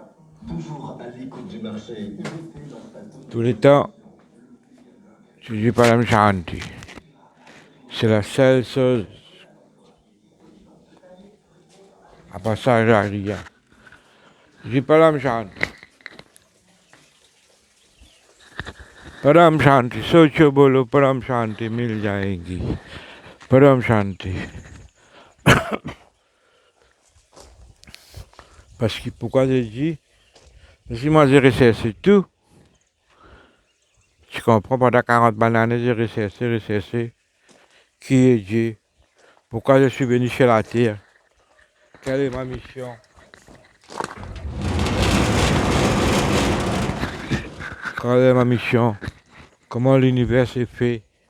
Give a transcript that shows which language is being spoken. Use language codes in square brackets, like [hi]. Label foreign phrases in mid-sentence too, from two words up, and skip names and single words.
[fr] Toujours à l'écoute du marché. Tout le temps, je dis [hi] Param Shanti. [fr] C'est la seule chose. À part ça, j'ai rien. Je dis [hi] Param Shanti. परम शांति, सोचो बोलो, परम शांति, मिल जाएंगी. परम शांति. [fr] Parce que pourquoi j'ai dit, si moi j'ai recherché tout, tu comprends, pendant 40 bananes, j'ai recherché, qui est Dieu, pourquoi je suis venu sur la terre, quelle est ma mission, quelle est ma mission, comment l'univers est fait,